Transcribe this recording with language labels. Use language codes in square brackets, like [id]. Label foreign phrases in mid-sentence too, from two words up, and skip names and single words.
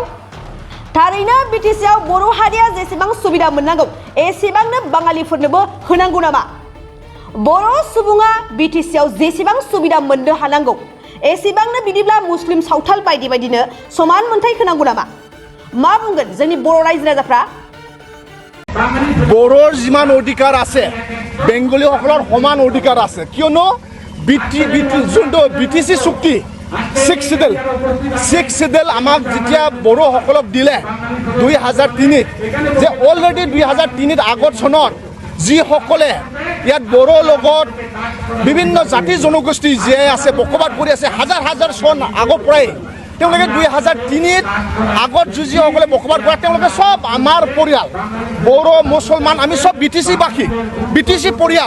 [brx] थारैनो Btcआव बर' हारिया जेसेबां सुबिदा मोननांगौ एसेबांनो बाङालिफोरनोबो होनांगौ नामा? बर' सुबुङा Btcआव जेसेबां सुबिदा मोननो हानांगौ एसेबांनो बिदिब्ला मुस्लिम सावथाल बायदि बायदिनो समान मोनथाय होनांगौ नामा? मा बुंगोन जोंनि बर' रायजो राजाफ्रा? [as] বড়োৰ যিমান অধিকাৰ আছে বেংগলীসকলৰ সমান অধিকাৰ আছে কিয়নো যোনটো Btc চুক্তি 6 শিডিউল আমাক যেতিয়া বড়োসকলক দিলে 2003 যে অলৰেডি 2003 আগত চনত যিসকলে ইয়াত বড়োৰ লগত বিভিন্ন জাতি জনগোষ্ঠী জীয়াই আছে বসবাস কৰি আছে হাজাৰ হাজাৰ চন আগৰ পৰাই তেওঁলোকে 2003 আগত যিসকলে বসবাস কৰে তেওঁলোকে সব আমাৰ পৰিয়াল বড়ো মুছলমান আমি সব Btcবাসী Btc পৰিয়াল।